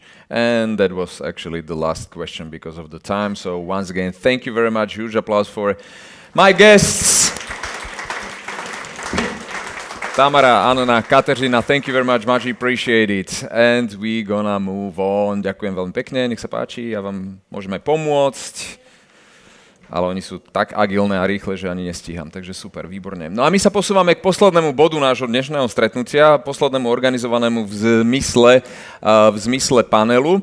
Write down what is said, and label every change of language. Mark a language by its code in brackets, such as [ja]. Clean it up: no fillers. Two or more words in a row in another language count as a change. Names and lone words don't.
[en] And that was actually the last question because of the time. So once again, thank you very much. Huge applause for my guests. Tamara, Anna, Kateřina, thank you very much appreciate it. And we gonna move on. [sk] Ďakujem veľmi pekne, nech sa páči, ja vám môžem aj pomôcť. Ale oni sú tak agilné a rýchle, že ani nestíham, takže super, výborne. No a my sa posúvame k poslednému bodu nášho dnešného stretnutia, poslednému organizovanému v zmysle panelu.